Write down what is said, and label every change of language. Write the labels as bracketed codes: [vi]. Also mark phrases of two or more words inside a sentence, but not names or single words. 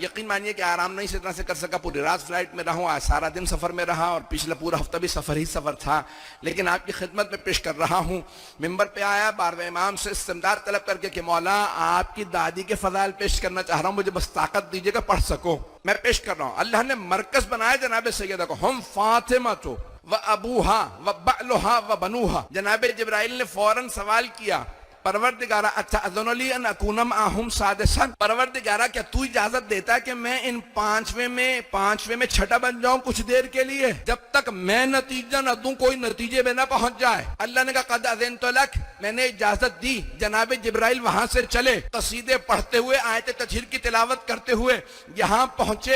[ur] یقین مانیے کہ آرام نہیں اس طرح سے کر سکا, پوری رات فلائٹ میں رہا ہوں, آج سارا دن سفر میں رہا, اور پچھلا پورا ہفتہ بھی سفر ہی سفر تھا, لیکن آپ کی خدمت میں پیش کر رہا ہوں. ممبر پہ آیا, 12ویں امام سے استمداد طلب کر کے کہ مولا آپ کی دادی کے فضائل پیش کرنا چاہ رہا ہوں, مجھے بس طاقت دیجیے گا پڑھ سکوں. میں پیش کر رہا ہوں. اللہ نے مرکز بنایا جناب سیدہ کو, [ar] ہم فاطمہ تو و ابوہا و بعلہا و بنوہا. [ur] جناب جبرائیل نے فوراً سوال کیا, [ar] پروردگارا اتأذن لی ان اکون معہم سادسا, [ur] پروردگارا کیا تو اجازت دیتا ہے کہ میں ان پانچویں میں چھٹا بن جاؤں کچھ دیر کے لیے, جب تک میں نتیجہ نہ دوں کوئی نتیجے میں نہ پہنچ جائے. اللہ نے کہا [ar] قد اذنت لک, [ur] میں نے اجازت دی. جناب جبرائیل وہاں سے چلے, قصیدے پڑھتے ہوئے, آیت تطہیر کی تلاوت کرتے ہوئے یہاں پہنچے.